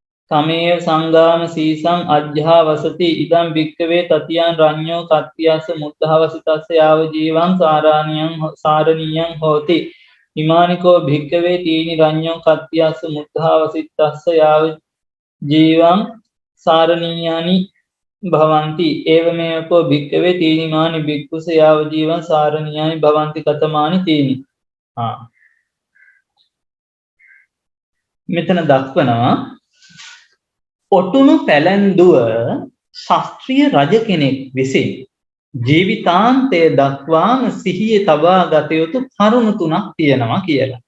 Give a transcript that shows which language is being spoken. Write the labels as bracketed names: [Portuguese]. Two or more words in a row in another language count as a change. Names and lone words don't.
[Pali] තමේව සංගාම සීසං අජ්ජා වසති ඉදම් භික්කවේ තතියන් රඤ්ඤෝ කත්තියස්ස මුද්ධවසිතස්ස යාව ජීවං සාරණීයං හෝති ඉමානිකෝ භික්කවේ තීනි රඤ්ඤෝ කත්තියස්ස මුද්ධවසිතස්ස යාව ජීවං සාරණීයානි භවಂತಿ ඒවමේකෝ භික්කවේ තීනිමානි භික්ඛුස යාව ජීවං සාරණීයානි භවಂತಿ කතමානි තීනි [Sinhala] මෙතන දක්වනවා ඔටුනු පැලැන්දුව ශාස්ත්‍රීය රජ කෙනෙක් විසින් ජීවිතාන්තය දක්වාම සිහිය තබා ගත යුතු කරුණු තුනක් තියෙනවා කියලා.